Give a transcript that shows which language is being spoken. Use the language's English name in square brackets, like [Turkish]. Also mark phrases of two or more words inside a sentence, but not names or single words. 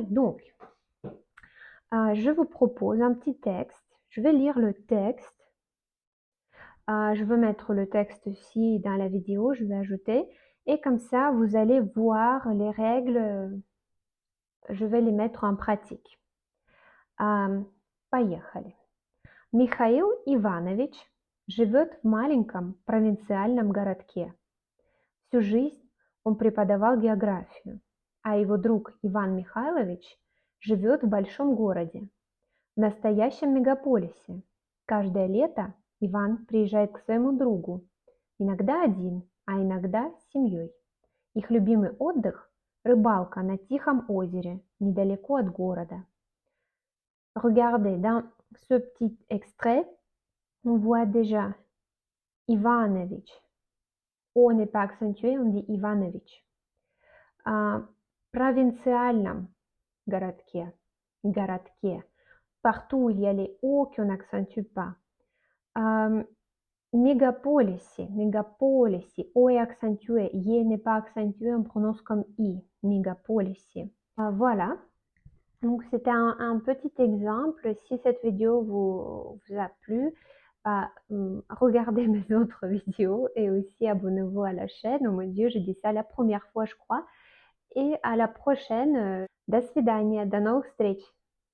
[French] Donc, je vous propose un petit texte. Je vais lire le texte. Je veux mettre le texte ici dans la vidéo, je vais ajouter. Et comme ça, vous allez voir les règles. Je vais les mettre en pratique. [Russian] Поехали. Михаил Иванович живет в маленьком провинциальном городке. Всю жизнь он преподавал географию, а его друг Иван Михайлович живет в большом городе, в настоящем мегаполисе. Каждое лето Иван приезжает к своему другу, иногда один, а иногда с семьей. Их любимый отдых – рыбалка на Тихом озере, недалеко от города. [French] Regardez, dans ce petit extrait, on voit déjà Иванович. O n'est pas accentué, on dit Иванович. [Russian] Провинциальном городке, городке. [French] Partout où il y a les O qu'on n'accentue pas. Mégapolisi, mégapolisi, O est accentué, Y n'est pas accentué, on prononce comme I, mégapolisi. Voilà, donc c'était un petit exemple. Si cette vidéo vous a plu, regardez mes autres vidéos et aussi abonnez-vous à la chaîne. Oh mon Dieu, je dis ça la première fois, je crois. Et à la prochaine. [Russian] До свидания, до новых встреч!